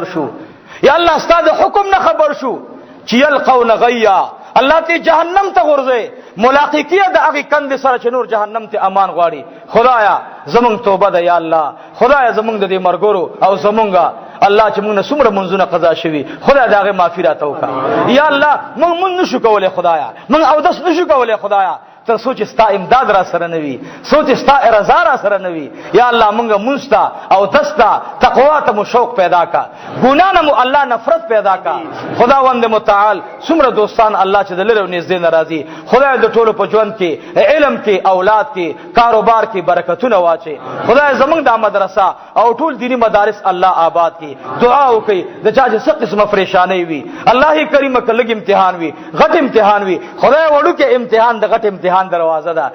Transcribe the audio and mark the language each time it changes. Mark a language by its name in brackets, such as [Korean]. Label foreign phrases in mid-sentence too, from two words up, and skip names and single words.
[Pashto] شو یا الله ستاسو د حکم نه خبر شو چې یلقون غیا الله ته جهنم ته ورځي ملاقاتیه د هغه کند سره چې نور جهنم ته امان غواړي خدایا زمونږ توبه ده یا الله خدایا زمونږ د دې مرګورو او زمونږه الله چې موږ څومره منځونه قضا شوي خدای دا هغه معافی راته وکړه یا الله موږ نشو کولای خدایا موږ او داس نشو کولای خدایا تر سوچ ستا امداد را سره نوي، سوچ ستا رضا را سره نوي. یا الله مونږه مستا او تستا تقوا ته مو شوق پیدا کا، ګنا نه مو الله نفرت پیدا کا. خداوند متعال څومره دوستان الله چې د لره نږدې ناراضي، خدای د ټولو په ژوند کې، علم کې، اولاد کې، کاروبار کې برکتونه واچي. خدای زمونږ د مدرسه او ټول دینی مدارس الله آباد کی. دعا وکي د چا چې څه قسمه پریشانی وي، الله کریم کله امتحان وي، غټ امتحان وي، خدای وړو کې امتحان د غټ امتحان دروازه ده.